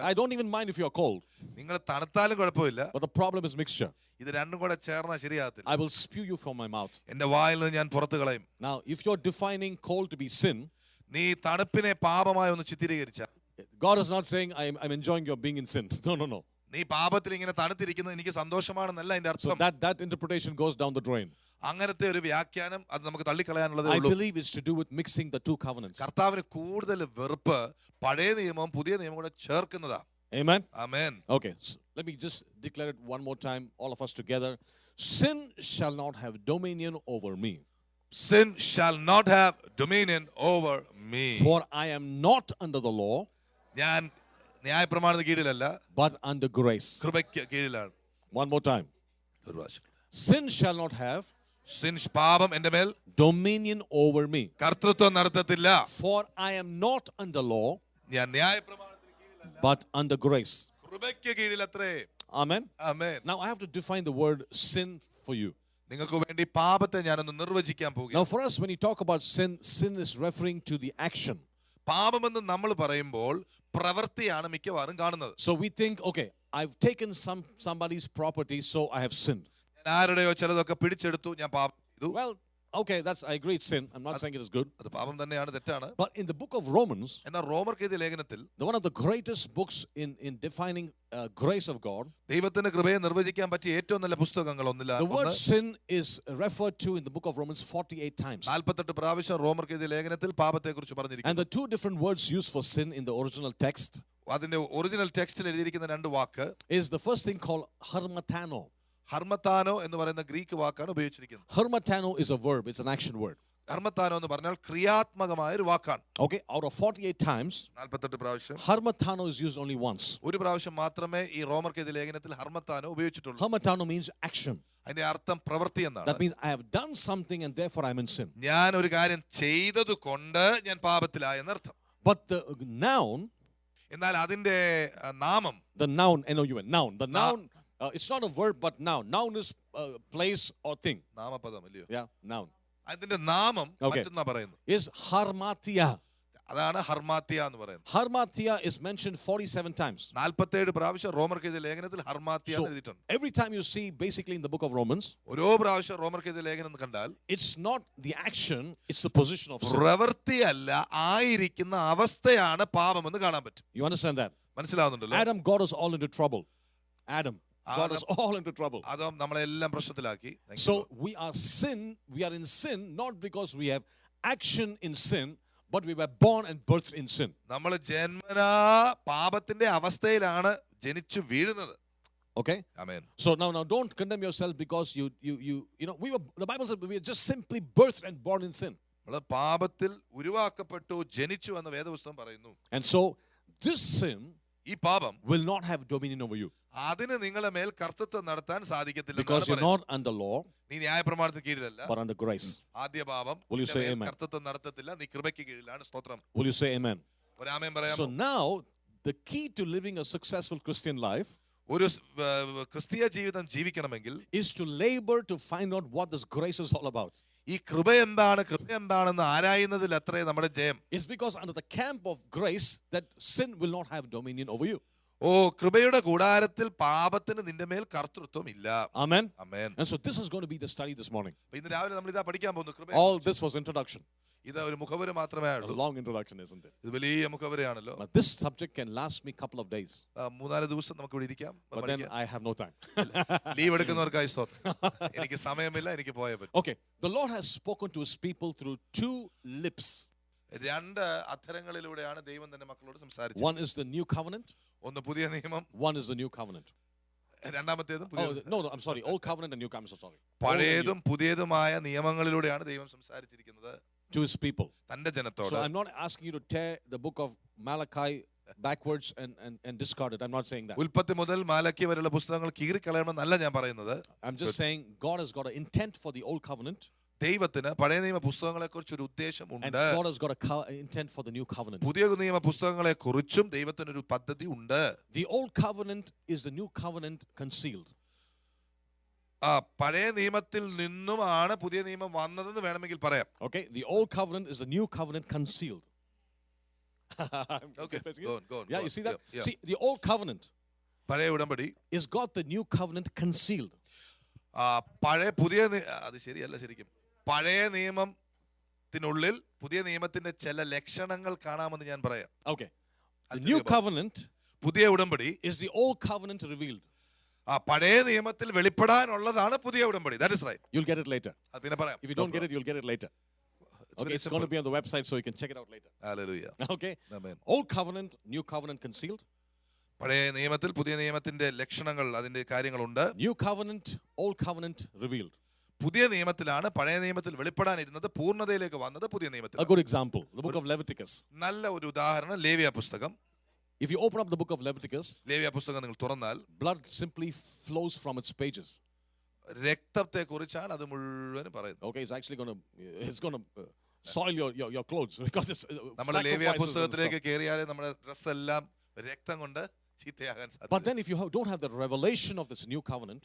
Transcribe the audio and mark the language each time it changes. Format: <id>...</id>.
<en>I don't even mind if you are cold.</en> <ml>നിങ്ങൾ തണുത്താലും കുഴപ്പമില്ല.</ml> <en>But the problem is mixture.</en> <ml>ഇത് രണ്ടും കൂടെ ചേർന്നാ ശരിയാകത്തില്ല.</ml> <en>I will spew you from my mouth.</en> <ml>എന്റെ വായിൽ നിന്ന് ഞാൻ പുറത്തു കളയും.</ml> <en>Now, if you're defining cold to be sin,</en> <ml>നീ തണുപ്പിനെ പാപമായി ഒന്ന് ചിത്രീകരിച്ച,</ml> <en>God is not saying I'm enjoying your being in sin. No.</en> <ml>നീ പാപത്തിൽ ഇങ്ങനെ തണുത്തിരിക്കുന്നത് എനിക്ക് സന്തോഷമാണെന്നല്ല അതിന്റെ</ml> <en>So</en> <ml>അർത്ഥം.</ml> <en>that interpretation goes down the drain.</en> <ml>അങ്ങനത്തെ ഒരു വ്യാഖ്യാനം അത് നമുക്ക് തള്ളിക്കളയാനുള്ളതേ</ml> <en>I</en> <ml>ഉള്ളൂ.</ml> <en>believe it's to do with mixing the two covenants.</en> <ml>കർത്താവിന് കൂടുതൽ വെറുപ്പ് പഴയ നിയമവും പുതിയ നിയമവും കൂടെ ചേർക്കുന്നതാ.</ml> <en>Amen. Amen. Okay, so let me just declare it one more time, all of us together. Sin shall not have dominion over me. Sin shall not have dominion over me. For I am not under the law,</en> <ml>ഞാൻ ന്യായപ്രമാണത്തിന് കീഴിലല്ല,</ml> <en>but under grace.</en> <ml>കൃപയ്ക്ക് കീഴിലാണ്.</ml> <en>One more time.</en> <ml>ഒരു പ്രാവശ്യം.</ml> <en>Sin shall not have</en> <ml>പാപം എന്റെ മേൽ</ml> <en>dominion over me.</en> <ml>കർത്തൃത്വം നടത്തത്തില്ല.</ml> <en>For I am not under law,</en> <ml>ഞാൻ ന്യായപ്രമാണത്തിന് കീഴിലല്ല,</ml> <en>but under grace.</en> <ml>കൃപയ്ക്ക് കീഴിലത്രേ.</ml> <en>Amen. Amen. Now I have to define the word sin for you.</en> <ml>നിങ്ങൾക്ക് വേണ്ടി പാപത്തെ ഞാനൊന്ന് നിർവചിക്കാൻ</ml> <en>Now</en> <ml>പോകുകയാണ്.</ml> <en>for us, when you talk about sin, sin is referring to the action.</en> <ml>പാപമെന്ന് നമ്മൾ പറയുമ്പോൾ പ്രവൃത്തിയാണ് മിക്കവാറും കാണുന്നത്.</ml> <en>So we think, okay, I've taken somebody's property, so I have sinned.</en> <ml>ഞാൻ ആരുടെയോ ചിലതൊക്കെ പിടിച്ചെടുത്തു, ഞാൻ പാപം ചെയ്തു.</ml> <en>Well, okay, that's, I agree, it's sin. I'm not saying it is good.</en> <ml>അത് പാപം തന്നെയാണ്, തെറ്റാണ്.</ml> <en>But in the book of Romans,</en> <ml>എന്നാൽ റോമർക്കെഴുതിയ ലേഖനത്തിൽ</ml> <en>one of the greatest books in defining grace of God,</en> <ml>ദൈവത്തിന്റെ കൃപയെ നിർവചിക്കാൻ പറ്റിയ ഏറ്റവും നല്ല പുസ്തകങ്ങൾ ഒന്നില്ല,</ml> <en>the word sin is referred to in the book of Romans 48 times.</en> <ml>48 പ്രാവശ്യം റോമർക്കെഴുതിയ ലേഖനത്തിൽ പാപത്തെക്കുറിച്ച്</ml> <en>And</en> <ml>പറഞ്ഞിരിക്കുന്നു.</ml> <en>the two different words used for sin in the original text</en> <ml>അതിന്റെ</ml> <en>original ടെക്സ്റ്റിൽ</en> <ml>എഴുതിയിരിക്കുന്ന രണ്ട് വാക്ക്,</ml> <en>is the first thing called harmatano.</en> <ml>ഹർമത്താനോ എന്ന് പറയുന്ന Greek വാക്കാണ് ഉപയോഗിച്ചിരിക്കുന്നത്.</ml> <en>Harmatano is a verb, it's an action word.</en> <ml>ഹർമത്താനോ എന്ന് പറഞ്ഞാൽ ക്രിയാത്മകമായ ഒരു വാക്കാണ്.</ml> <en>Okay, out of 48 times,</en> <ml>48 പ്രാവശ്യം</ml> <en>harmatano is used only once.</en> <ml>ഒരു പ്രാവശ്യം മാത്രമേ ഈ റോമർക്കെതിരെ ലേഖനത്തിൽ ഹർമത്താനോ ഉപയോഗിച്ചിട്ടുള്ളൂ.</ml> <en>Harmatano means action.</en> <ml>അതിന്റെ അർത്ഥം പ്രവൃത്തി എന്നാണ്.</ml> <en>That means I have done something and therefore I'm in sin.</en> <ml>ഞാൻ ഒരു കാര്യം ചെയ്തത് കൊണ്ട് ഞാൻ പാപത്തിലായി എന്നർത്ഥം.</ml> <en>But the noun,</en> <ml>എന്നാൽ അതിന്റെ നാമം,</ml> <en>the noun, N-O-U-N, noun. The noun, it's not a verb but noun. Noun is place or thing.</en> <ml>നാമപദം അല്ലയോ?</ml> <en>Yeah, noun.</en> <ml>അതിന്റെ നാമം</ml> <en>Okay.</en> <ml>മറ്റൊന്നാ പറയുന്നു.</ml> <en>Is harmatia.</en> <ml>അതാണ് ഹർമാത്തിയ എന്ന് പറയുന്നത്.</ml> <en>Harmatia is mentioned 47 times.</en> <ml>47 പ്രാവശ്യം റോമർക്കെതിരെ ലേഖനത്തിൽ ഹർമാത്തിയ</ml> <en>So,</en> <ml>എന്ന് എഴുതിയിട്ടുണ്ട്.</ml> <en>every time you see basically in the book of Romans,</en> <ml>ഓരോ പ്രാവശ്യം റോമർക്കെതിരെ ലേഖനം കണ്ടാൽ</ml> <en>it's not the action, it's the position of sin.</en> <ml>പ്രവൃത്തിയല്ല, ആയിരിക്കുന്ന അവസ്ഥയാണ് പാപമെന്ന് കാണാൻ പറ്റും.</ml> <en>You understand that?</en> <ml>മനസ്സിലാവുന്നുണ്ടല്ലോ?</ml> <en>Adam got us all into trouble. Adam got us all into trouble.</en> <ml>അതും നമ്മളെല്ലാം പ്രശ്നത്തിലാക്കി.</ml> <en>So we are in sin not because we have action in sin, but we were born and birthed in sin.</en> <ml>നമ്മൾ ജന്മനാ പാപത്തിന്റെ അവസ്ഥയിലാണ് ജനിച്ചു വീഴുന്നത്.</ml> <en>Okay?</en> <ml>Amen.</ml> <en>So now don't condemn yourself because you know the Bible says we are just simply birthed and born in sin.</en> <ml>നമ്മൾ പാപത്തിൽ ഉരുവാക്കപ്പെട്ടു ജനിച്ചു എന്ന് വേദപുസ്തകം പറയുന്നു.</ml> <en>And so this sin</en> <ml>ഈ പാപം</ml> <en>will not have dominion over you</en> <ml>അതിന് നിങ്ങളുടെ മേൽ കർത്തൃത്വം നടത്താൻ സാധിക്കത്തില്ല.</ml> <en>because you're not under law</en> <ml>നീ ന്യായപ്രമാണത്തിന് കീഴിലല്ല,</ml> <en>but under grace.</en> <ml>ആദ്യ പാപം</ml> <en>Will you say amen?</en> <ml>കർത്തൃത്വം നടത്തത്തില്ല, നീ കൃപയ്ക്ക് കീഴിലാണ്. സ്തോത്രം.</ml> <en>Will you say amen?</en> <ml>ഒരു ആമേൻ പറയാമോ?</ml> <en>So now the key to living a successful Christian life</en> <ml>ഒരു ക്രിസ്തീയ ജീവിതം ജീവിക്കണമെങ്കിൽ</ml> <en>is to labor to find out what this grace is all about.</en> <ml>ഈ കൃപ എന്താണെന്ന് ആരായുന്നതിൽ അത്രേ നമ്മുടെ ജയം.</ml> <en>It's because under the camp of grace that sin will not have dominion over you.</en> <ml>ഓ, കൃപയുടെ കൂടാരത്തിൽ പാപത്തിന് നിന്റെ മേൽ കർത്തൃത്വം ഇല്ല.</ml> <en>Amen.</en> <ml>Amen.</ml> <en>And so this is going to be the study this morning.</en> <ml>ഇന്ന് രാവിലെ നമ്മൾ ഇതാ പഠിക്കാൻ പോകുന്നു. കൃപ</ml> <en>All this was introduction.</en> <ml>ഇത് ഒരു മുഖവുര മാത്രമേ</ml> <en>A</en> <ml>ഉള്ളൂ.</ml> <en>long introduction, isn't it?</en> <ml>ഇത് വലിയ മുഖവുരയാണല്ലോ.</ml> <en>But this subject can last me a couple of days.</en> <ml>3-4 ദിവസം നമുക്ക് ഇവിടെ ഇരിക്കാം.</ml> <en>But then I have no time.</en> <ml>Leave എടുക്കുന്നവർക്കായി സ്തോത്രം. എനിക്ക് സമയമില്ല, എനിക്ക് പോയേ പറ്റും.</ml> <en>Okay. The Lord has spoken to his people through two lips.</en> <ml>2 അധരങ്ങളിലൂടെയാണ് ദൈവം തന്റെ മക്കളോട് സംസാരിച്ചത്.</ml> <en>One is the new covenant.</en> <ml>ഒന്ന് പുതിയ നിയമം,</ml> <en>One is the new covenant.</en> <ml>രണ്ടാമത്തേതും</ml> <en>No, I'm sorry. Old covenant and new covenant. So sorry.</en> <ml>പഴയതും പുതിയതുമായ നിയമങ്ങളിലൂടെയാണ് ദൈവം സംസാരിച്ചിരിക്കുന്നത്</ml> <en>To his people.</en> <ml>തന്റെ ജനത്തോട്.</ml> <en>So I'm not asking you to tear the book of Malachi backwards and discard it. I'm not saying that.</en> <ml>ഉൽപ്പത്തി മുതൽ മാലക്കി വരെയുള്ള പുസ്തകങ്ങൾ കീറിക്കളയണമെന്നല്ല ഞാൻ പറയുന്നത്.</ml> <en>I'm just saying God has got an intent for the old covenant.</en> <ml>ദൈവത്തിന് പഴയ നിയമ പുസ്തകങ്ങളെ കുറിച്ച് ഒരു ഉദ്ദേശം</ml> <en>And</en> <ml>ഉണ്ട്.</ml> <en>God has got an intent for the new covenant.</en> <ml>പുതിയ നിയമ പുസ്തകങ്ങളെ കുറിച്ചും ദൈവത്തിന് ഒരു പദ്ധതി ഉണ്ട്.</ml> <en>The old covenant is the new covenant concealed.</en> <ml>പഴയ നിയമത്തിൽ നിന്നുമാണ് പുതിയ നിയമം വന്നതെന്ന് വേണമെങ്കിൽ പറയാം.</ml> <en>Okay, the old covenant is the new covenant concealed. Okay, go on. Yeah, you see that? Yeah. See, the old covenant</en> <ml>പഴയ ഉടമ്പടി</ml> <en>is got the new covenant concealed.</en> <ml>പുതിയ അത് ശരിയല്ല. ശരിക്കും പഴയ നിയമത്തിനുള്ളിൽ പുതിയ നിയമത്തിന്റെ ചില ലക്ഷണങ്ങൾ കാണാമെന്ന് ഞാൻ പറയാം.</ml> <en>Okay, the new covenant</en> <ml>പുതിയ ഉടമ്പടി</ml> <en>is the old covenant revealed.</en> <ml>പഴയ നിയമത്തിൽ വെളിപ്പെടാനുള്ളതാണ് പുതിയ ഉടമ്പടി.</ml> <en>That is right. You'll get it later.</en> <ml>അത് പിന്നെ പറയാം.</ml> <en>If you don't get it, you'll get it later. Okay, it's going to be on the website so you can check it out later. Hallelujah. Okay, Amen. old covenant, new covenant concealed.</en> <ml>പഴയ നിയമത്തിൽ പുതിയ നിയമത്തിന്റെ ലക്ഷണങ്ങൾ, അതിന്റെ കാര്യങ്ങളുണ്ട്.</ml> <en>New covenant, old covenant revealed.</en> <ml>പുതിയ നിയമത്തിലാണ് പഴയ നിയമത്തിൽ വെളിപ്പെടാനിരുന്നത് പൂർണ്ണതയിലേക്ക് വന്നത് പുതിയ നിയമത്തിൽ.</ml> <en>A good example, the book of Leviticus.</en> <ml>നല്ല ഒരു ഉദാഹരണം ലേവ്യ പുസ്തകം.</ml> <en>If you open up the book of Leviticus,</en> <ml>ലേവ്യ പുസ്തകം നിങ്ങൾ തുറന്നാൽ</ml> <en>blood simply flows from its pages.</en> <ml>രക്തത്തെ കുറിച്ചാണ് അത് മുഴുവനും പറയുന്നത്.</ml> <en>Okay, it's going to soil your clothes because it's</en> <ml>നമ്മൾ ലേവ്യ പുസ്തകത്തിലേക്ക് കേറിയാലേ നമ്മുടെ ഡ്രസ് എല്ലാം രക്തം കൊണ്ട് ചീത്തയാകാൻ സാധ്യത.</ml> <en>But then if you don't have the revelation of this new covenant,</en>